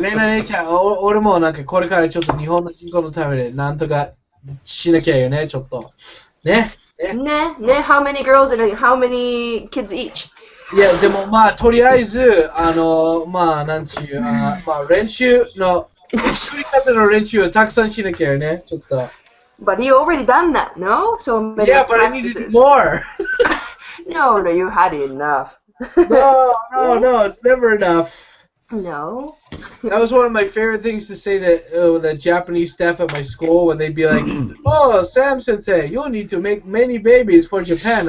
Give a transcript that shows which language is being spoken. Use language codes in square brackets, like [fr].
[ja] レナ姉ちゃん、俺もなんかこれからちょっと日本の人口のためでなんとかしなきゃよね、ちょっと。ね。 [en] How many girls and how many kids each? [ja] いや、でもまあとりあえず、まあなんちゅう、まあ練習の、作り方の練習をたくさんしなきゃよね、ちょっと。 [en] But you already done that, no? So many Yeah, but I needed more. No, you had enough. No, it's never enough. No. That was one of my favorite things to say to the Japanese staff at my school when they'd be like, "Oh, Sam Sensei, you'll need to make many babies for Japan."